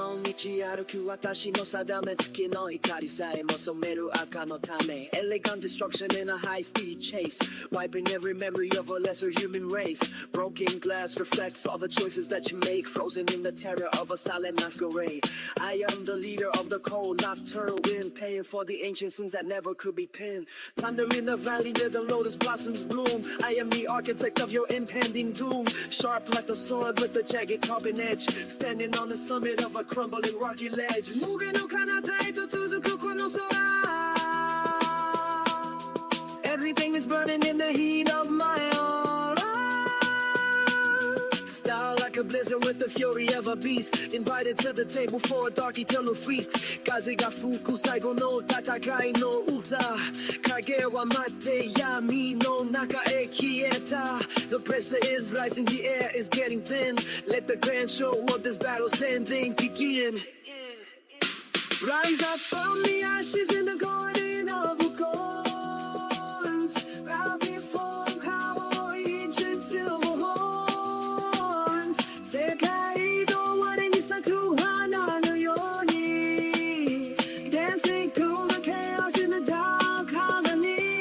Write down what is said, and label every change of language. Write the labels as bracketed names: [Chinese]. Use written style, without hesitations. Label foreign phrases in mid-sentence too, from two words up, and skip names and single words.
[Japanese] 道歩く私の定め付きの光さえも染める赤のため [English] Elegant destruction in a high-speed chase Wiping every memory of a lesser human race Broken glass reflects all the choices that you make Frozen in the terror of a silent masquerade I am the leader of the cold nocturnal wind Paying for the ancient sins that never could be pinned Thunder in the valley where the lotus blossoms bloom I am the architect of your impending doom Sharp like the sword with the jagged carbon edge Standing on the summit of a crumbling rocky ledge [Japanese] 無限の彼方へと続くこの空 [English] Everything is burning in the heat of my aura Style like a blizzard with the fury of a beast Invited to the table for a dark eternal feast [Japanese] 風が吹く最後の戦いの歌影は待って闇の中へ消えた [English] The pressure is rising, the air is getting thin Let the grand show of this battle's ending begin Rise up from the ashes in the garden of gold Bow before our ancient silver horns [Japanese] 世界の終わりに咲く花のように [English] Dancing through the chaos in the dark harmony